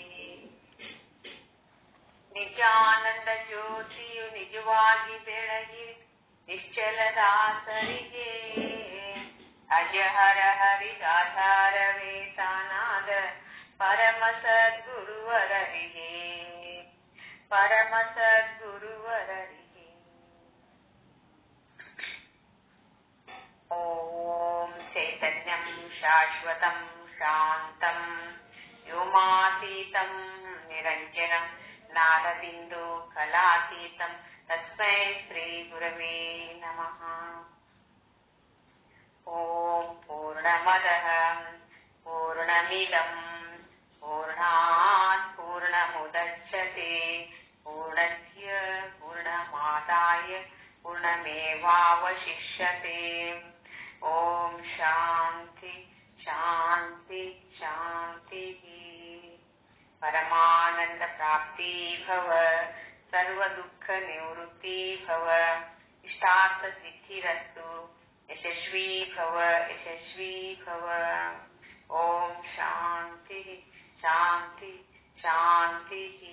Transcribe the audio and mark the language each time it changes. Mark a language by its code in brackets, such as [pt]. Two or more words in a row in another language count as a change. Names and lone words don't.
[kn] ನಿಜಾನಂದ ಜ್ಯೋತಿಯು ನಿಜವಾಗಿ ಬೆಳಗಿರಿ ನಿಶ್ಚಲದಾಸರಿಗೆ, ಅಜಹರ ಹರಿರಾಧಾರವೇ ತಾನಾದ ಪರಮ ಸದ್ಗುರುವರರಿಗೆ, ಪರಮ ಸದ್ಗುರುವರರಿಗೆ. [sa] ಓಂ ಚೈತನ್ಯಂ ಶಾಶ್ವತಂ ಶಾಂತ ನಾದಬಿಂದು ಕಲಾತೀತಂ ತಸ್ಮೈ ಶ್ರೀ ಗುರವೇ ನಮಃ. ಓಂ ಪೂರ್ಣಮದಃ ಪೂರ್ಣಮಿದಂ ಪೂರ್ಣಾತ್ ಪೂರ್ಣಮುದಚ್ಯತೆ ಪೂರ್ಣಸ್ಯ ಪೂರ್ಣಮಾದಾಯ ಪೂರ್ಣಮೇವಾವಶಿಷ್ಯತೆ. ಓಂ ಶಾಂತಿ ಶಾಂತಿ ಶಾಂತಿ. ಪರಮಾನಂದ ಪ್ರಾಪ್ತಿ ಭವ, ಸರ್ವ ದುಃಖ ನಿವೃತ್ತಿ ಭವ, ಇಷ್ಟಾರ್ಥ ಸಿದ್ಧಿರಸ್ತು, ಯಶಸ್ವಿ ಭವ ಯಶಸ್ವಿ ಭವ. ಓಂ ಶಾಂತಿ ಶಾಂತಿ ಶಾಂತಿ.